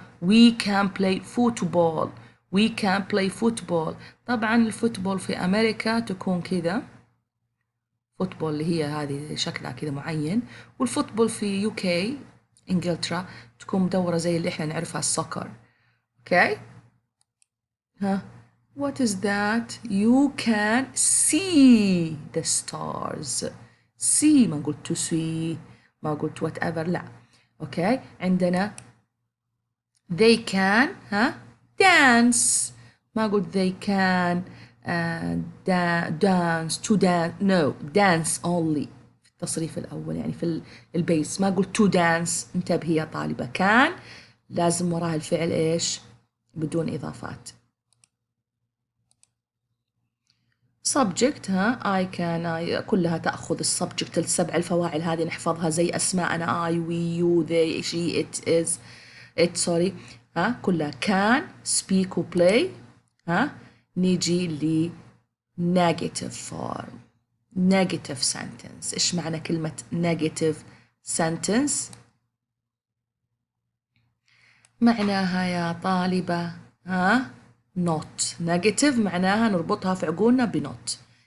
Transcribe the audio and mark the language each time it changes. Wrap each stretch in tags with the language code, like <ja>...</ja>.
<en>we can play football، we can play football.</en> <ar>طبعا الفوتبول في أمريكا تكون كذا، فوتبول اللي هي هذه شكلها كذا معين، والفوتبول في UK إنجلترا تكون مدورة زي اللي إحنا نعرفها السoccer.</ar> <en>Okay, what is that؟ you can see the stars.</en> <ar>see، ما قلت to see، ما قلت whatever، لا.</ar> <en>okay, عندنا they can dance، ما قلت they can dance to dance no dance only</en> <ar>في التصريف الأول يعني في البيس ما قلت to dance. انتبهي يا طالبة كان لازم وراها الفعل إيش بدون إضافات.</ar> <en>subject I can I</en> <ar>كلها تأخذ السبجكت السبع الفواعل هذه نحفظها زي أسماءنا</ar> <en>I we you they she it is it sorry كلها can speak و play نيجي ل negative form negative sentence.</en> <ar>إيش معنى كلمة negative sentence؟ معناها يا طالبة not negative معناها نربطها في عقولنا بنوت.</ar>